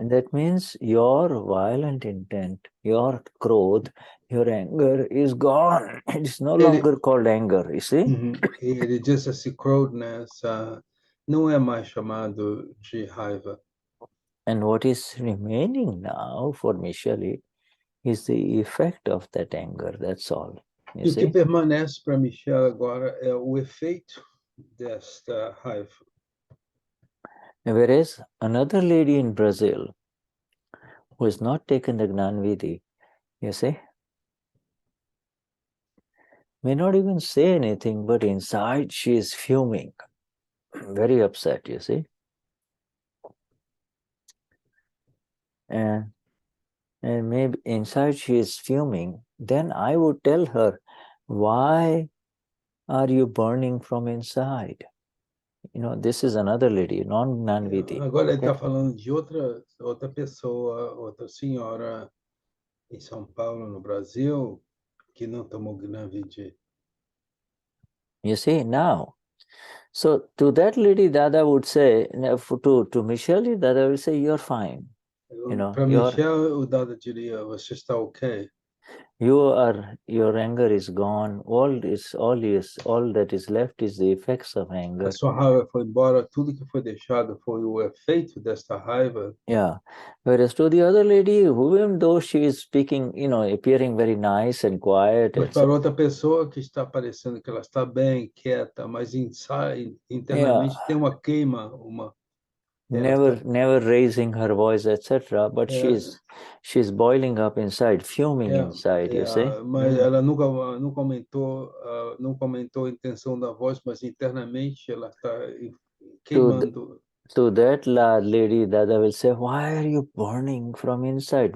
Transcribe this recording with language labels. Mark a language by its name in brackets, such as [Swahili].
[English] And that means your violent intent, your Krodha, your anger is gone. It's no longer called anger, you see? [Portuguese] Ele diz esse Krodha, né, não é mais chamado de raiva. [English] And what is remaining now for Michelle is the effect of that anger, that's all. [Portuguese] E o que permanece para Michelle agora é o efeito desta raiva. [English] Whereas another lady in Brazil who has not taken the Gnanvidhi, you see, may not even say anything, but inside she is fuming, very upset, you see. And maybe inside she is fuming, then I would tell her, why are you burning from inside? This is another lady, non-Gnanvidhi. [Portuguese] Agora ele está falando de outra pessoa, outra senhora em São Paulo, no Brasil, que não tomou Gnanvidhi. [English] You see, now. So to that lady, Dada would say, to Michelle, Dada will say, you're fine. [Portuguese] Para Michelle, o Dada diria, você está ok. [English] your anger is gone. All that is left is the effects of anger. [Portuguese] A sua raiva foi embora, tudo que foi deixado foi o efeito desta raiva. Yeah. [English] Whereas to the other lady, even though she is speaking, appearing very nice and quiet, [Portuguese] Mas para outra pessoa que está parecendo que ela está bem, quieta, mas internamente tem uma queima, [English] never raising her voice, etc. But she's boiling up inside, fuming inside, you see. [Portuguese] Mas ela nunca aumentou a intenção da voz, mas internamente ela está queimando. [English] To that lady, Dada will say, "Why are you burning from inside?"